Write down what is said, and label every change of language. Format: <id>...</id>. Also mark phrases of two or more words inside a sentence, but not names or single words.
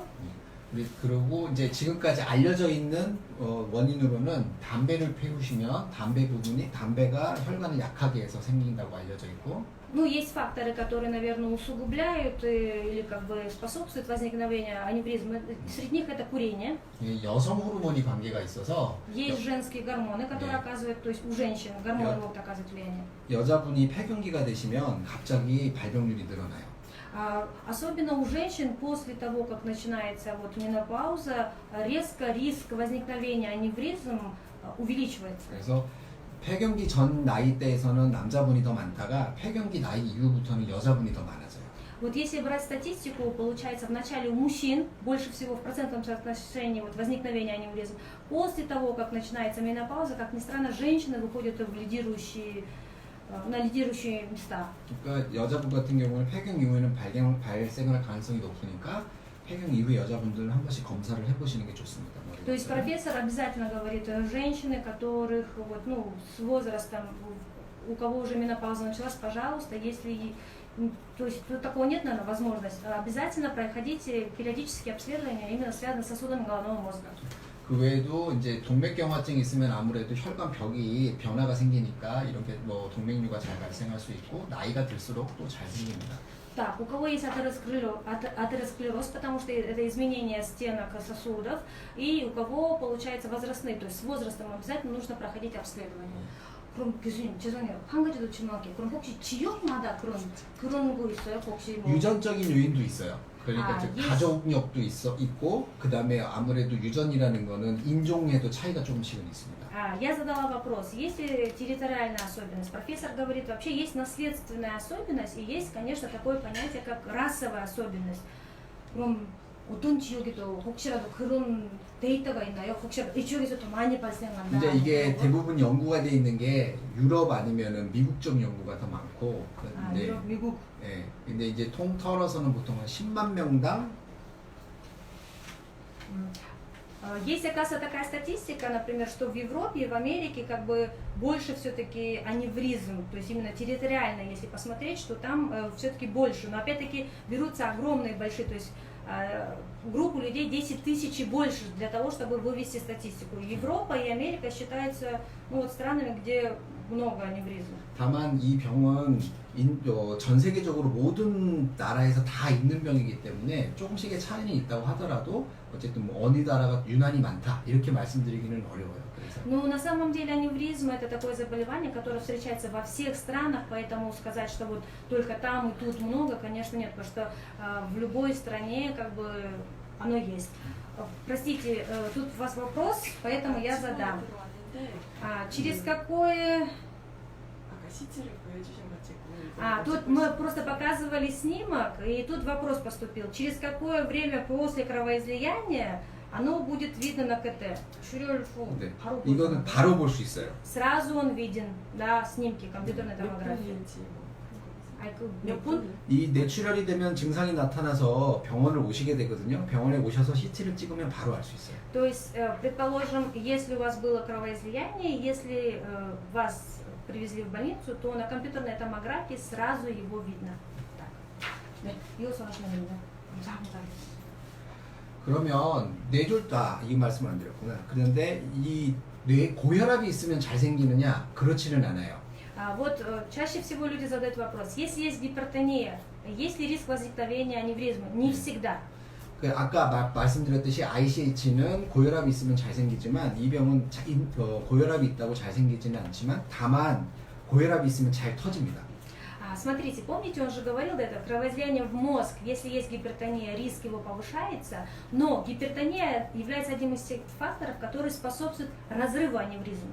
<ko>그리고 이제 지금까지 알려져 있는 원인으로는 담배를 피우시면 담배가 혈관을 약하게 해서 생긴다고 알려져 있고.</ko> <ru>Ну, есть факторы, которые, наверное, усугубляют или как бы способствуют возникновению аневризмы. Среди них это курение.</ru> <ko>여성 호르몬이 관계가 있어서</ko> <ru>Есть женские гормоны, которые оказывают, то есть у женщин гормоны могут оказывать влияние.</ru> <ko>여자분이 폐경기가 되시면 갑자기 발병률이 늘어나요.</ko> <ru>Особенно у женщин после того, как начинается вот менопауза, резко риск возникновения аневризм увеличивается.</ru> <ko>그래서 폐경기 전 나이대에서는 남자분이 더 많다가 폐경기 나이 이후부터는 여자분이 더 많아져요.</ko> <ru>Вот если брать статистику, получается в начале у мужчин больше всего в процентном соотношении вот возникновения аневризм. После того, как начинается менопауза, как ни странно, женщины выходят на лидирующие места.</ru> <ko>그러니까 여자분 같은 경우는 폐경 이후에는 발생할 가능성이 높으니까 폐경 이후에 여자분들 한 번씩 검사를 해보시는 게 좋습니다.</ko> <ru>То есть профессор обязательно говорит, женщины, которых вот, ну, с возрастом, у кого уже менопауза началась, пожалуйста, если, то есть тут такого нет, наверное, возможности, обязательно проходите периодические обследования, именно связанные с сосудами головного мозга.</ru> <ko>그 외에도 이제 동맥경화증이 있으면 아무래도 혈관벽이 변화가 생기니까 이렇게 뭐 동맥류가 잘 발생할 수 있고 나이가 들수록 또 잘 생깁니다.</ko> <ru>Так, у кого есть атеросклероз, потому что это изменение стенок сосудов, и у кого получается возрастные, то есть с возрастом обязательно нужно проходить обследование.</ru> <ko>그럼 교수님 죄송해요. 한 가지 더 질문할게요. 그럼 혹시 지역마다 그런 거 있어요? 혹시 뭐 유전적인 요인도 있어요. 그러니까 예. 가족력도 있고 그 다음에 아무래도 유전이라는 거는 인종에도 차이가 조금씩은 있습니다.</ko> <ru>Я задала вопрос, есть ли территориальная особенность? Профессор говорит, вообще есть наследственная особенность и есть, конечно, такое понятие, как расовая особенность.</ru> <ko>그럼 어떤 지역에도 혹시라도 그런 데이터가 있나요? 혹시라도 이 지역에서 더 많이 발생한다? 이제 이게 대부분 연구가 돼 있는 게 유럽 아니면은 미국 쪽 연구가 더 많고. 근데, 유럽, 미국. 예. 근데 이제 통틀어서는 보통 한 10만 명당.</ko> <ru>Есть, оказывается, такая статистика, например, что в Европе и в Америке как бы больше все-таки аневризм, то есть именно территориально, если посмотреть, что там все-таки больше. Но опять-таки берутся огромные большие, то есть группу людей 10 тысяч и больше для того, чтобы вывести статистику. Европа и Америка считаются вот, странами, где много аневризм.</ru> <ko>다만 이 병은 전 세계적으로 모든 나라에서 다 있는 병이기 때문에 조금씩의 차이는 있다고 하더라도 어쨌든 뭐 어느 나라가 유난히 많다 이렇게 말씀드리기는 어려워요. 그래서.</ko> <ru>Но на самом деле аневризм это такое заболевание, которое встречается во всех странах, поэтому сказать, что вот только там и тут много, конечно нет, потому что в любой стране как бы оно есть. Простите, тут у вас вопрос, поэтому я задам. Через какое... тут мы просто показывали снимок, и тут вопрос поступил. Через какое время после кровоизлияния оно будет видно на КТ?</ru> <ko>네, 이거는 바로 볼 수 있어요.</ko> <ru>Сразу он виден, да, снимки компьютерной томографии.</ru> <ko>몇 분? 이 뇌출혈이 되면 증상이 на타나서 병원을 오시게 되거든요. 병원에 오셔서 CT를 찍으면 바로 알 수 있어요.</ko> <ru>То есть, предположим, если у вас было кровоизлияние, если вас привезли в больницу, то на компьютерной томографии сразу его видно. Так.</ru> <ko>네, 이어서 하시면 됩니다. 감사합니다. 그러면 뇌졸다 이 말씀 안 드렸구나. 그런데 이 뇌 고혈압이 있으면 잘 생기느냐? 그렇지는 않아요.</ko> <ru>Вот чаще всего люди задают вопрос, если есть гипертония, есть ли риск возникновения аневризмы? Не всегда.</ru> <ko>아까 말씀드렸듯이 ICH는 고혈압이 있으면 잘 생기지만 이 병은 고혈압이 있다고 잘 생기지는 않지만 다만 고혈압이 있으면 잘 터집니다.</ko> <ru>Смотрите, помните, он же говорил до этого, кровоизлияние в мозг, если есть гипертония, риск его повышается, но гипертония является одним из тех факторов, которые способствуют разрыву аневризмы.</ru>